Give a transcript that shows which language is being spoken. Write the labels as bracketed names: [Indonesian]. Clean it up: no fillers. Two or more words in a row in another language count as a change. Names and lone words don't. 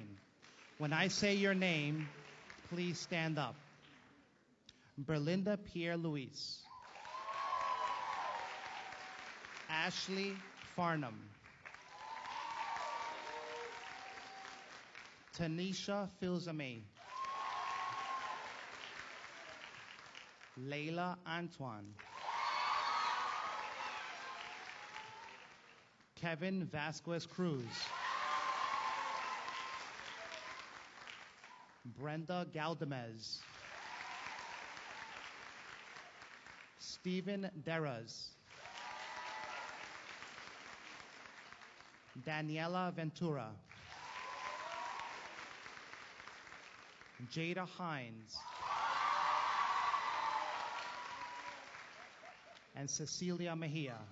[English] When I say your name, please stand up. Berlinda Pierre-Louise. Ashley Farnham. Tanisha Filzame. Layla Antoine. Kevin Vasquez Cruz. Brenda Galdamez. Stephen Deras. Daniela Ventura. Jada Hines. And Cecilia Mejia.